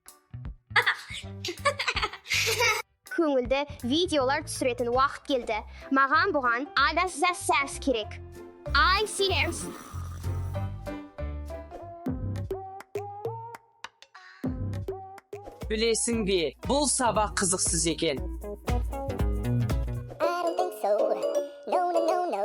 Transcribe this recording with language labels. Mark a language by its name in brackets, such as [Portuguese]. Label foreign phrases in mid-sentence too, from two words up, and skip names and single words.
[Kazakh] Көңілді видеолар түсіретін уақыт келді. Маған бұған сәс керек. Ай, сенерс. Білесің бе, бұл сабақ қызықсыз екен. [English] I don't think so. No, no, no, no.